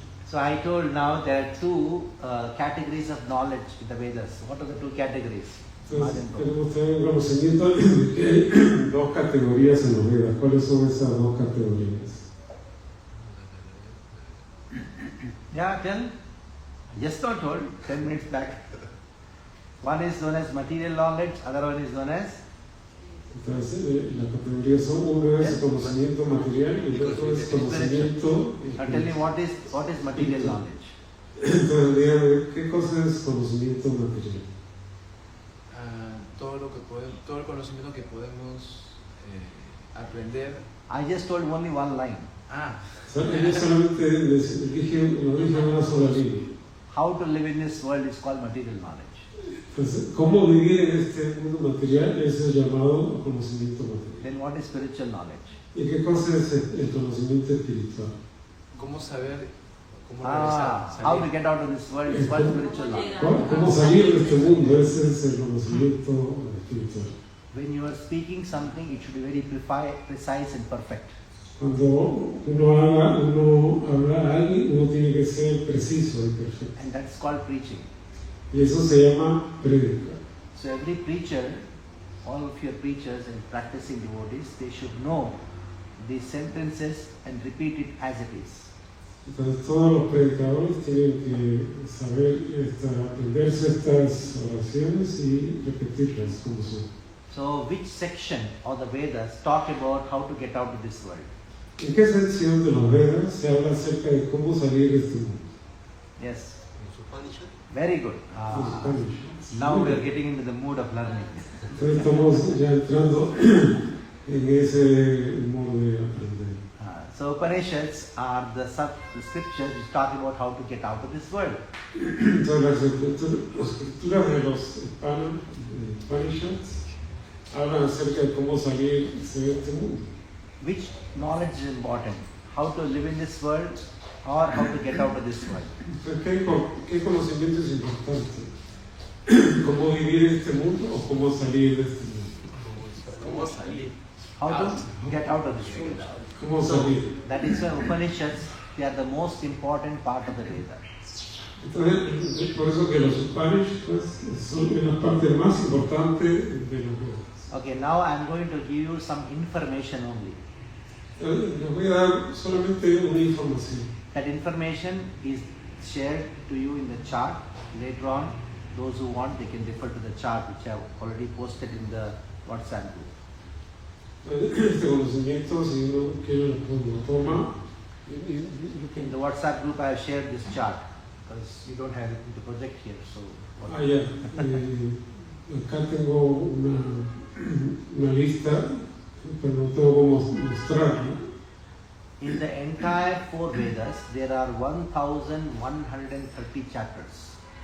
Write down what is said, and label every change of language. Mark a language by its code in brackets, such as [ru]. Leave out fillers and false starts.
[en] So I told now there are two categories of knowledge in the Vedas. What are the two categories? [es] Tenemos también conocimiento de que hay dos categorías en los Vedas. ¿Cuáles son esas dos categorías? [en] Yeah, tell. Just not told, 10 minutes back. One is known as material knowledge, other one is known as... [es] Entonces, las categorías son, uno es conocimiento material y el otro es conocimiento... [en] Now tell me what is material knowledge? [es] Entonces, dígame, ¿qué cosa es conocimiento material? Todo el conocimiento que podemos aprender. [en] I just told only one line. [es] Yo solamente lo dije en una sola línea. [en] How to live in this world is called material knowledge. [es] Entonces, ¿cómo vivir en este mundo material? Eso es llamado conocimiento material. [en] Then what is spiritual knowledge? [es] ¿Y qué cosa es el conocimiento espiritual? ¿Cómo saber? [en] How to get out of this world is called spiritual knowledge. [es] ¿Cómo salir de este mundo? Ese es el conocimiento espiritual. [en] When you are speaking something, it should be very precise and perfect. [es] Cuando uno habla a alguien, uno tiene que ser preciso y perfecto. [en] And that's called preaching. [es] Y eso se llama prédica. [en] So every preacher, all of your preachers and practicing devotees, they should know these sentences and repeat it as it is. [es] Entonces todos los predicadores tienen que saber aprenderse estas oraciones y repetirlas como son. [en] So which section of the Vedas talk about how to get out of this world? [es] ¿En qué sección de los Vedas se habla acerca de cómo salir de este mundo? [en] Yes. Very good. Now we are getting into the mood of learning. [es] Entonces estamos ya entrando en ese modo de aprender. [en] So Upanishads are the scriptures which talk about how to get out of this world. [es] Entonces las escrituras de los Upanishads hablan acerca de cómo salir de este mundo. [en] Which knowledge is important? How to live in this world or how to get out of this world? [es] ¿Qué conocimiento es importante? ¿Cómo vivir en este mundo o cómo salir de este mundo? ¿Cómo salir? [en] How to get out of this world? [es] ¿Cómo salir? [en] That is why Upanishads, they are the most important part of the Veda. [es] Entonces, por eso que los Upanishads son la parte más importante de los Vedas. [en] Okay, now I am going to give you some information only. [es] Les voy a dar solamente una información. [en] That information is shared to you in the chart. Later on, those who want, they can refer to the chart which I have already posted in the WhatsApp group. [es] Este conocimiento, si uno quiere, lo toma. [en] In the WhatsApp group, I have shared this chart because you don't have anything to project here. So. [es] Ya. Acá tengo una lista, pero no tengo cómo mostrarla. [en] In the entire 4 Vedas, there are 1,130 chapters.